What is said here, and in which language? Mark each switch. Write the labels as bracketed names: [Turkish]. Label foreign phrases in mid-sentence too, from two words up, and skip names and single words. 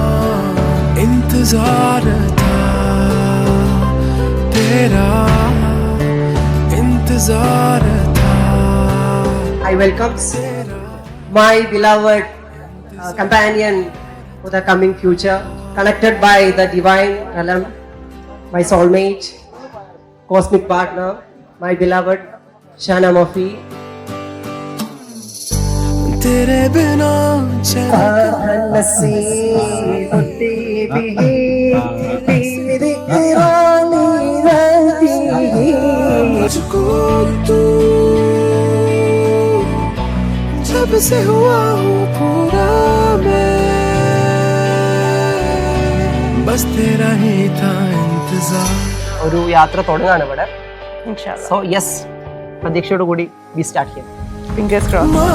[English] I welcome my beloved companion for the coming future, connected by the divine realm, my soulmate, cosmic partner, my beloved Shana Mafi. [Hindi] तेरे बिना मुझको तू जब से हुआ हूँ पूरा मैं बस तेरा ही था इंतजार. [Malayalam] ഒരു യാത്ര തുടങ്ങാണ് ഇവിടെ. [English] So yes, [Malayalam] പ്രതീക്ഷയോട് കൂടി [English] we start [Malayalam] ചെയ്യാം. [English] Fingers crossed.